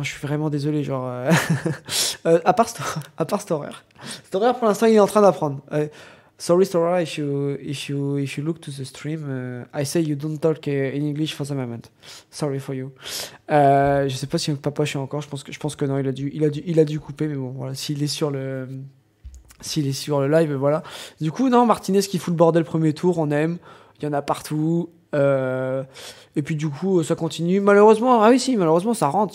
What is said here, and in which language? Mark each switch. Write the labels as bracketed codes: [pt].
[fr] Enfin, je suis vraiment désolé, genre à part Storer. Storer pour l'instant, il est en train d'apprendre. [en] Sorry, Storer, if you look to the stream, I say you don't talk in English for the moment. Sorry for you. [fr] Je sais pas si papa je suis encore. Je pense que non, il a dû couper, mais bon, voilà. S'il est sur le live, voilà. Du coup, non, Martinez qui fout le bordel premier tour, on aime. Il y en a partout. Et puis du coup, ça continue. Malheureusement, ah oui, si, malheureusement, ça rentre.